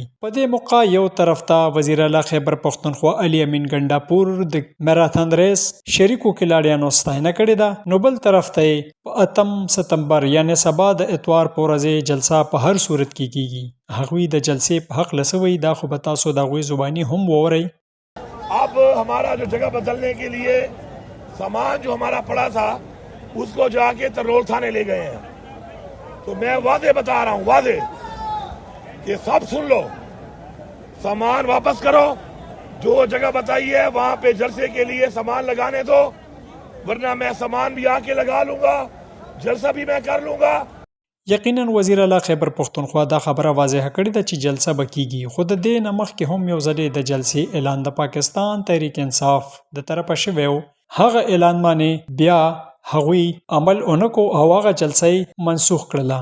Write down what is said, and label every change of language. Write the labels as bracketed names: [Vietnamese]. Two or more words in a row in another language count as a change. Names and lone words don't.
[Pashto] په دې موقع یو طرف ته وزیر اعلی خیبر پختونخوا علي امین ګنډاپور د [English] marathon race [Pashto] شریکو کلاړیانو ستاینه کړې ده نو بل طرف ته په 8 ستمبر یعنی سبا د اتوار په ورځ جلسه په هر صورت کې کیږي. هغوی د جلسې په حق لسوي دا خو به تاسو د غوي زبانی هم ووري. [Urdu] اب ہمارا جو جگہ بدلنے کے لیے سامان جو ہمارا پڑا تھا اس کو جا کے ترول تھانے لے گئے ہیں. تو میں وعدے بتا رہا ہوں وعدے کہ سب سن لو، سامان واپس کرو، جو جگہ بتائی ہے وہاں پہ جلسے کے لیے سامان لگانے دو، ورنہ میں سامان بھی آ کے لگا لوں گا، جلسہ بھی میں کر لوں گا. [Pashto] یقینا وزیر اعلی خیبر پختونخوا دا خبره واضح کړې ده چې جلسه به کیږي خو د دې نه مخکې هم یو ځل د جلسې اعلان د پاکستان تحریک انصاف د طرفه شوی و. هغه اعلان باندې بیا هغوی عمل اونکو او هغه جلسه منسوخ کړله.